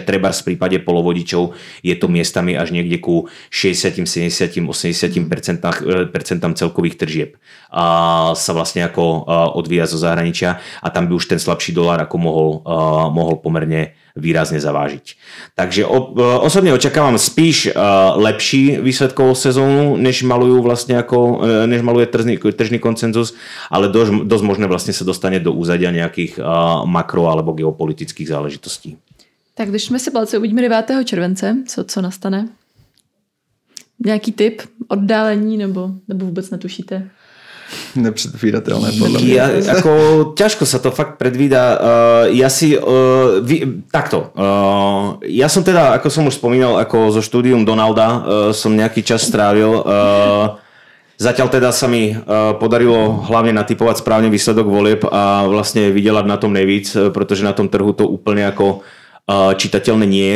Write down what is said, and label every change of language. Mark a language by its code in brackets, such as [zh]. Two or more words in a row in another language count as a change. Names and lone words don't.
[sk] Trebárs v prípade polovodičov je to miestami až niekde ku 60, 70, 80% celkových tržieb sa vlastne ako odvíja zo zahraničia a tam by už ten slabší dolár ako mohol pomerne výrazne zavážiť. Takže osobne očakávam spíš lepší výsledkovú sezónu, než maluje tržný konsenzus, ale dosť možné vlastne sa dostane do úzadia nejakých makro alebo geopolitických záležitostí. [cs] Tak když jsme si palce, uvidíme 9. července, co nastane? Nějaký tip, oddálení nebo vůbec netušíte? [sk] Nepředvídatelné podľa mňa. Ťažko sa to fakt predvída. Ja som teda, ako som už spomínal, ako zo štúdium Donalda som nejaký čas strávil. Zatiaľ teda sa mi podarilo hlavne natipovať správne výsledok volieb a vlastne vydelať na tom nejvíc, pretože na tom trhu to úplne ako čitateľné nie je.